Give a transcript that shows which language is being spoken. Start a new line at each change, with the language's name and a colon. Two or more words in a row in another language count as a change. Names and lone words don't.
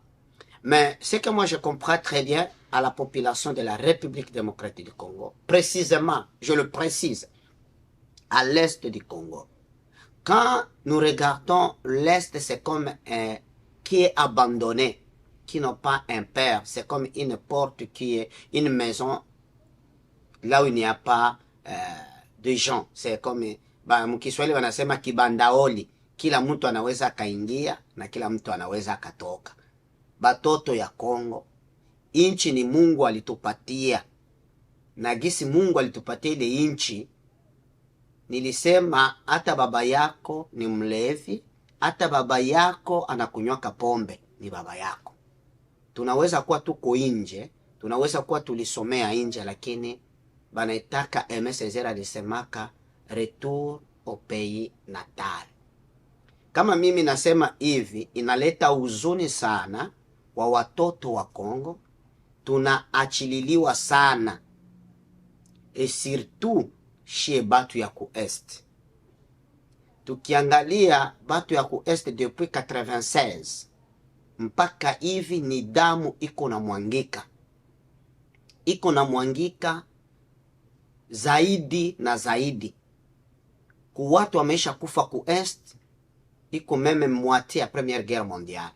French: Mais ce que moi je comprends très bien à la population de la République démocratique du Congo, précisément, je le précise, à l'est du Congo. Quand nous regardons l'est, c'est comme un qui est abandonné, qui n'a pas un père. C'est comme une porte qui est une maison là où il n'y a pas de gens. C'est comme
Swahili: mkiswahili wanasema kibandaoli, kila mtu anaweza akaingia na kila mtu anaweza akatoka. Batoto ya Kongo, inchi ni Mungu alitupatia, na gisi Mungu alitupatia ile inchi. Nilisema hata baba yako ni mlevi, hata baba yako anakunywaka pombe, ni baba yako. Tunaweza kuwa tuko nje, tunaweza kuwa tulisomea nje, lakini banaitaka Aimé Césaire alisemaka
French: retour au pays natal.
Swahili: Kama mimi nasema hivi, inaleta huzuni sana wa watoto wa Kongo, tunaachililiwa sana,
French: et surtout chez
Swahili: batu ya ku est. Tukiangalia batu ya ku est depuis 96 mpaka hivi ni damu iko na mwangika. Iko na mwangika zaidi na zaidi. Ku watu wameisha kufa ku est, iko meme mwati ya Première Guerre Mondiale.